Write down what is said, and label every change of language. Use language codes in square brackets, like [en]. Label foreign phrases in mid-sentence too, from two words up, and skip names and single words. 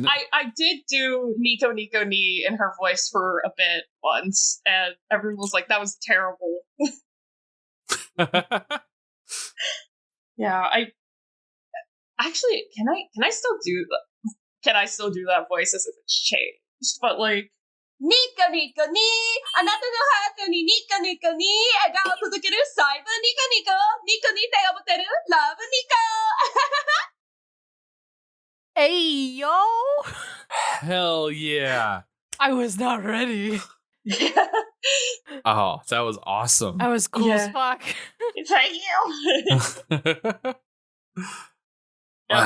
[en] I did do Nico Ni in her voice for a bit once, and everyone was like, that was terrible. Yeah, actually, can I still do that voice as if it's changed? But like, [ja] にこに、あなたのハートににこに、笑顔届ける さいば にこに て おもてる, love Nico. [en] Hey, yo! Hell yeah. I was not ready. Oh, that was awesome. That was cool as fuck. Thank you. Wow.